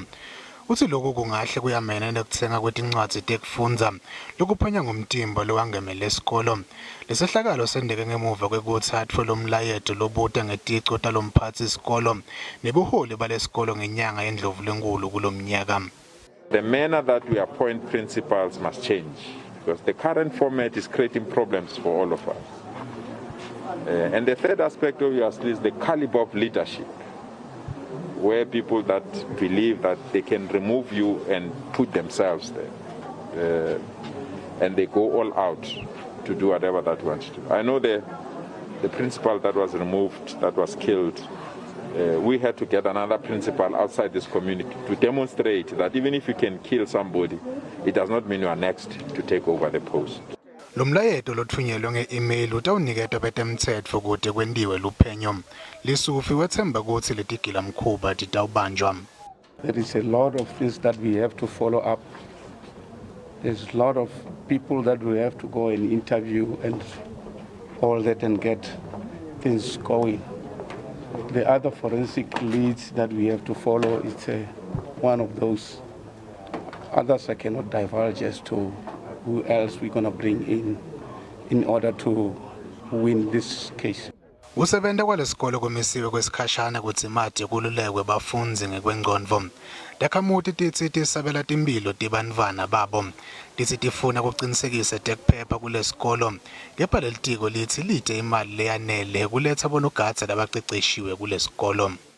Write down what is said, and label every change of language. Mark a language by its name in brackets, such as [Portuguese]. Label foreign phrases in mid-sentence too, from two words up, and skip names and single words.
[Swati] Uthi lokhu kungahle kuyamena nekuthenga kwetincwadzi tekufundza lokuphenya ngomtimba lowangemele esikolo. Lesehlakalo sendeke ngemuva kwekuthathwa lomlayeto lobuta ngetico talomphatsiswa nebuholi balesikolo ngenyanga yendlovu lenkulu kulomnyaka. [English] The manner that we appoint principals must change, because the current format is creating problems for all of us. And the third aspect obviously is the caliber of leadership, where people that believe that they can remove you and put themselves there, and they go all out to do whatever that wants to. I know the principal that was removed, that was killed, we had to get another principal outside this community to demonstrate that even if you can kill somebody, it does not mean you are next to take over the post. [Swati] Lomlayeto lothunyelwe nge-email utawuniketwa betemtsetfo kude kwendiwe luphenyo. Lesufi wethemba ukuthi letigila mkhuba titawubanjwa. [English] There is a lot of things that we have to follow up. There's a lot of people that we have to go and interview and all that and get things going. The other forensic leads that we have to follow is one of those. Others I cannot divulge as to who else we're going to bring in order to win this case. [Swati] Usebenta kwalesikolo komisiwe kwesikhashana kutsi imali yekululekwe bafundzi ngekwengcondvo. Takhamuti titsi tisabela timphilo tebantfwana babo. Titsi tifuna kucinisekisa tekuphepha kulesikolo. Kepha lelitiko litsi lite imali leyanele kuletsa bonogadza labaceceshiwe kulesikolo.